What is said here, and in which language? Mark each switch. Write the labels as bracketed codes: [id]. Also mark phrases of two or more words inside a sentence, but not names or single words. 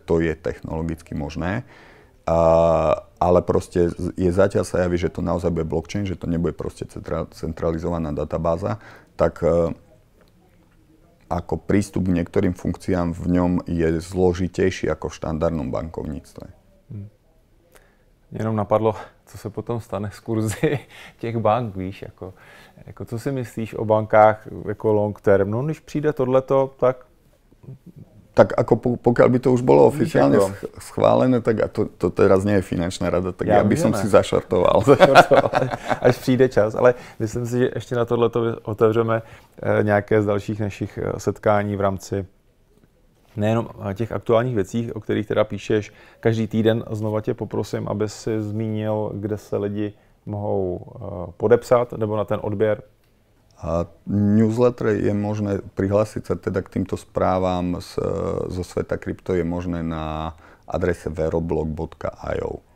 [sk] To je technologicky možné. Ale proste zatiaľ sa javí, že to naozaj bude blockchain, že to nebude proste centralizovaná databáza. Tak ako prístup k niektorým funkciám v ňom je zložitejší ako v štandardnom bankovníctve. [cs] Jenom napadlo, co se potom stane s kurzy těch bank, víš, jako co si myslíš o bankách jako [en] long term? [cs] No, když přijde tohleto, tak... [sk] Tak ako pokiaľ by to už bolo oficiálne schválené, tak a to teraz nie je finančná rada, tak ja by som si zašortoval. [cs] Až přijde čas, ale myslím si, že ještě na tohleto otevřeme nějaké z dalších našich setkání v rámci nejenom těch aktuálních věcí, o kterých teda píšeš každý týden. Znova tě poprosím, aby si zmínil, kde se lidi mohou podepsat nebo na ten odběr. [sk] Newsletter je možné prihlásiť sa teda k týmto správam zo sveta krypto je možné na adrese veroblog.io.